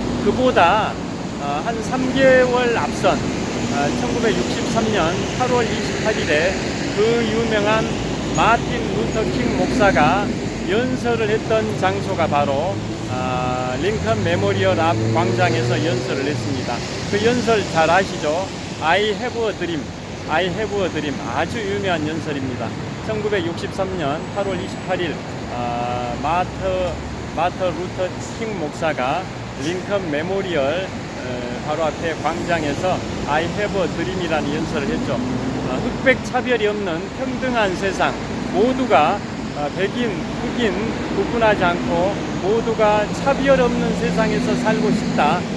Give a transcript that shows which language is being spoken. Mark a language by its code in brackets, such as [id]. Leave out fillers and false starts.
[ko] 그보다 한 3개월 앞선 1963년 8월 28일에 그 유명한 마틴 루터 킹 목사가 연설을 했던 장소가 바로 링컨 메모리얼 앞 광장에서 연설을 했습니다. 그 연설 잘 아시죠? [en] I have a dream, I have a dream. [ko] 아주 유명한 연설입니다. 1963년 8월 28일 마터 루터 킹 목사가 링컨 메모리얼 바로 앞에 광장에서 [en] I have a dream [ko] 이라는 연설을 했죠. 흑백 차별이 없는 평등한 세상, 모두가 백인, 흑인 구분하지 않고 모두가 차별 없는 세상에서 살고 싶다.